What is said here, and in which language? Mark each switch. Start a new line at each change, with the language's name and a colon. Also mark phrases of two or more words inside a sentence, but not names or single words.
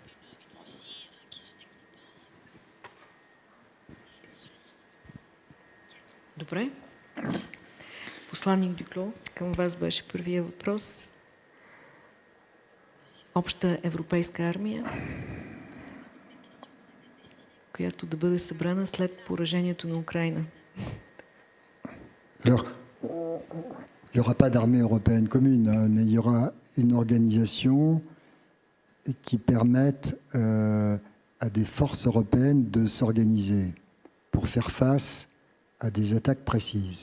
Bulgarian: Добре. Посланник Дюкло, към вас беше първия въпрос. Обща европейска армия, която да бъде събрана след поражението на Украина.
French: Alors, il n'y aura pas d'armée européenne commune, hein, mais il y aura une organisation qui permette à des forces européennes de s'organiser pour faire face à des attaques précises.